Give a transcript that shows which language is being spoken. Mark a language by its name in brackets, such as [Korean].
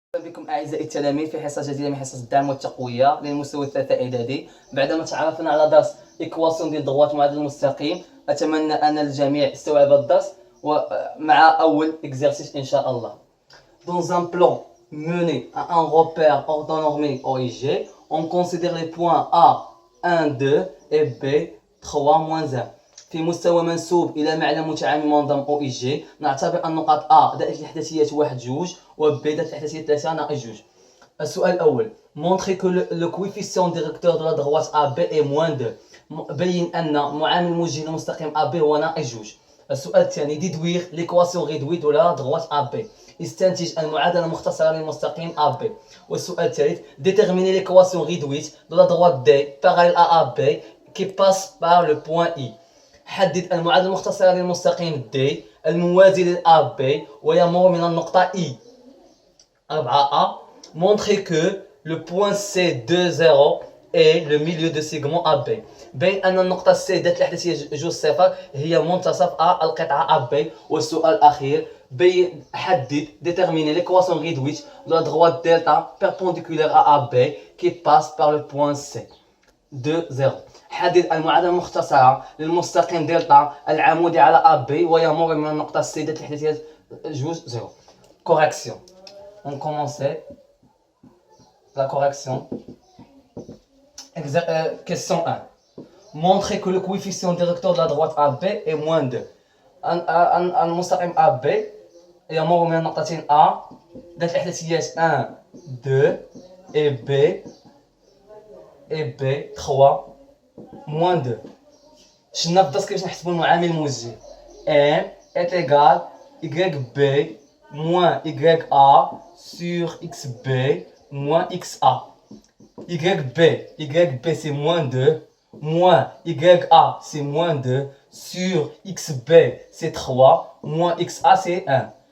[Arabic] بكم أعزائي التلاميذ في حصة جديدة من حصص الدعم والتقوية للمستوى الثالث إعدادي. بعدما تعرفنا على درس إيكواسيون ديال ضغوط معادل المستقيم، أتمنى أن الجميع استوعب الدرس ومع أول إكزرسيس إن شاء الله. [French] Dans un plan mené à un repère orthonormé OIG, on considère les points A 1, 2 et B 3, 1. [Arabic] في مستوى منسوب إلى معلم متعامل منظم OIG نعتبر النقاط A ذات الإحداثيات 1 2 و B ذات الإحداثيات 3 ناقص 2. السؤال الأول: [French] montrer que le coefficient directeur de la droite AB est moins 2. [Arabic] بين أن معامل موجه للمستقيم AB هو ناقص 2. السؤال الثاني: [French] déduire l'équation réduite de la droite AB. [Arabic] استنتج المعادلة المختصرة للمستقيم AB. والسؤال الثالث: [French] déterminer l'équation réduite de la droite D parallèle à AB qui passe par le point I. [Arabic] حدد المعادلة المختصرة للمستقيم D الموازي للA B ويمر من النقطة I. 4A. [French] Montrer que le point C20 est le milieu de segment AB. [Arabic] بين أن النقطة C ذات الإحداثية 2 هي منتصف A القطعة AB. والسؤال الأخير: حدد [French] déterminer l'équation réduite de la droite delta perpendiculaire à AB qui passe par le point C. 2-0. [Arabic] حدد المعادلة المختصرة للمستقيم دلتا العمودي على AB ويمر من النقطة C ذات الإحداثية 2-0. [French] Correction. On commence la correction. Question 1. Montrer que le coefficient directeur de la droite AB est moins 2. [Arabic] المستقيم AB يمر من النقطتين A ذات الإحداثيات 1 2 [French] et B 3 moins 2. [Arabic] شفنا في الدرس كيفاش نحسبوا المعامل الموجه. [French] M est égal YB moins YA sur XB moins XA. YB c'est moins 2, moins YA c'est moins 2, sur XB c'est 3, moins XA c'est 1.